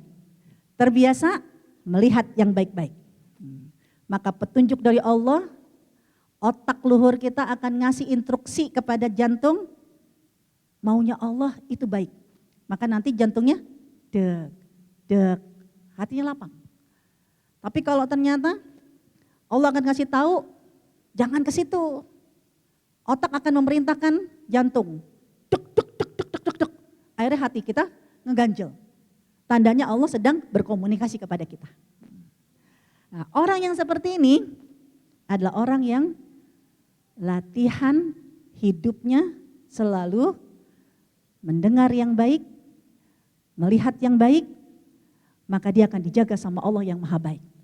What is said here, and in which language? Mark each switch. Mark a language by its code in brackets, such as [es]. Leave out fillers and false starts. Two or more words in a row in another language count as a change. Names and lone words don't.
[id] Terbiasa melihat yang baik-baik. Maka petunjuk dari Allah, otak luhur kita akan ngasih instruksi kepada jantung, maunya Allah itu baik. Maka nanti jantungnya dek, dek, hatinya lapang. Tapi kalau ternyata Allah akan kasih tahu, jangan ke situ. Otak akan memerintahkan jantung, dek, dek, dek, dek, dek, dek, dek. Akhirnya hati kita ngeganjel. Tandanya Allah sedang berkomunikasi kepada kita. Nah, orang yang seperti ini adalah orang yang latihan hidupnya selalu mendengar yang baik, melihat yang baik, maka dia akan dijaga sama Allah yang maha baik.